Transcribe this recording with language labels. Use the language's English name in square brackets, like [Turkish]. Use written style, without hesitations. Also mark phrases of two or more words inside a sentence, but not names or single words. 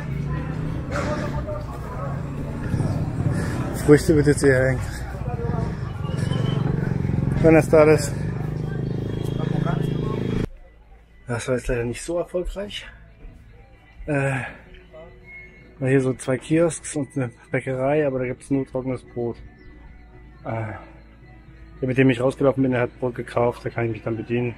[German] Früchte wird jetzt eher eng. [Spanish] Buenas tardes. [German] Das war jetzt leider nicht so erfolgreich. War hier so 2 Kiosks und eine Bäckerei, aber da gibt es nur trockenes Brot. Der, mit dem ich rausgelaufen bin, der hat Brot gekauft, da kann ich mich dann bedienen.